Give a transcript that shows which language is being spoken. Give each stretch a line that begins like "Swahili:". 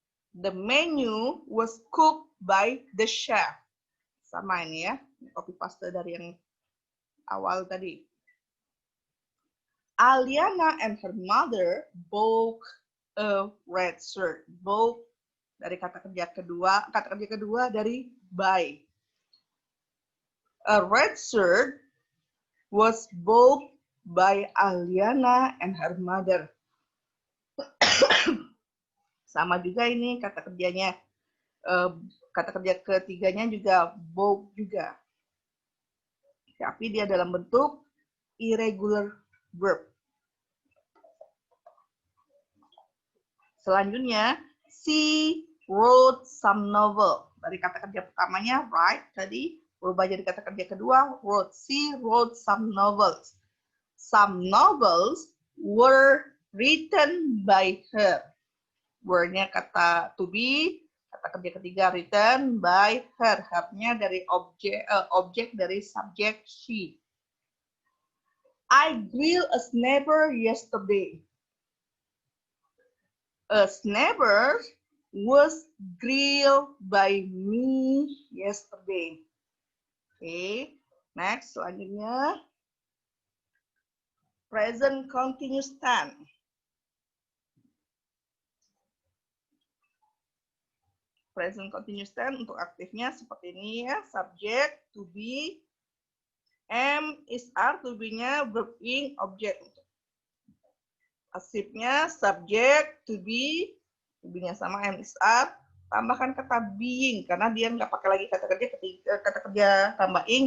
English: The menu was cooked by the chef.
Indonesian: Sama ini ya, copy paste dari yang awal tadi.
English: Aliana and her mother bought a red shirt.
Indonesian: Bought dari kata kerja kedua dari buy.
English: A red shirt was bought by Aliana and her mother.
Indonesian: Sama juga ini kata kerjanya. Kata kerja ketiganya juga bought juga. Tapi dia dalam bentuk irregular verb. Selanjutnya,
English: she wrote some novel.
Indonesian: Dari kata kerja pertamanya, write tadi, berubah jadi kata kerja kedua, wrote.
English: She wrote some novels. Some novels were written by her.
Indonesian: Were-nya kata to be, kata kerja ketiga written by her. Her-nya dari objek dari subjek she.
English: I grilled a snapper yesterday. A snapper was grilled by me yesterday. Okay, next
Indonesian: selanjutnya.
English: Present continuous tense.
Indonesian: Present continuous tense untuk aktifnya seperti ini ya.
English: Subject, to be, am, is, are, to be-nya verb ing, object.
Indonesian: Pasifnya subject, to be-nya sama am, is, are. Tambahkan kata being karena dia nggak pakai lagi kata kerja tambah ing.